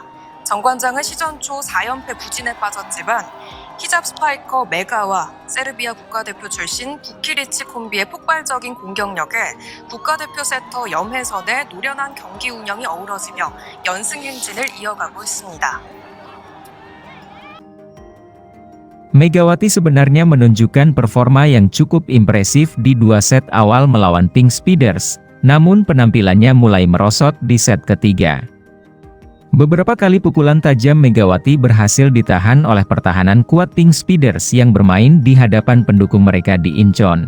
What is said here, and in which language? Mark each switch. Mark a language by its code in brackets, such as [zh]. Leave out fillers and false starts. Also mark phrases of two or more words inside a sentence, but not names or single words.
[ko] 정관장은 시즌 초 4연패 부진에 빠졌지만 히잡 스파이커 메가와 세르비아 국가대표 출신 부키리치 콤비의 폭발적인 공격력에 국가대표 세터 염혜선의 노련한 경기 운영이 어우러지며 연승 행진을 이어가고 있습니다. [id] Megawati sebenarnya menunjukkan performa yang cukup impresif di dua set awal melawan Pink Speeders, namun penampilannya mulai merosot di set ketiga. Beberapa kali pukulan tajam Megawati berhasil ditahan oleh pertahanan kuat Pink Speeders yang bermain di hadapan pendukung mereka di Incheon.